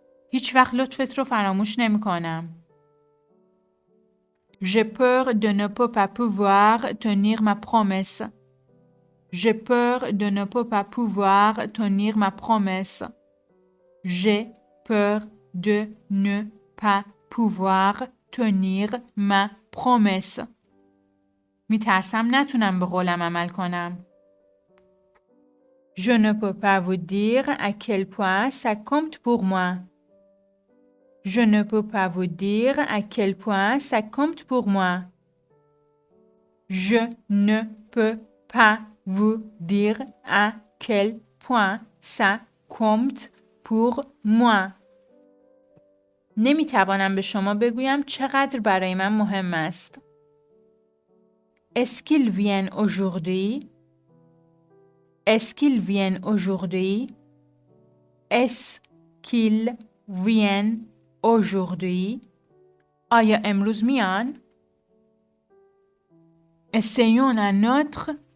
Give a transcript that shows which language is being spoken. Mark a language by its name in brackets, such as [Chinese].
[Persian] هیچ وقت لطفت رو فراموش نمی کنم. [French] J'ai peur de ne pas pouvoir tenir ma promesse. J'ai peur de ne pas pouvoir tenir ma promesse. J'ai peur de ne pas pouvoir tenir ma promesse. [Persian] میترسم نتونم به قولم عمل کنم. [French] Je ne peux pas vous dire à quel point ça compte pour moi. Je ne peux pas vous dire à quel point ça compte pour moi. Je ne peux pas vous dire à quel point ça compte pour moi. [Persian] نمیتوانم به شما بگویم چقدر برای من مهم است. [French] Est-ce qu'ils viennent aujourd'hui? Est-ce qu'ils viennent aujourd'hui? Est-ce qu'ils viennent aujourd'hui? [Persian] آیا امروز میان؟ [French] Essayons un autre.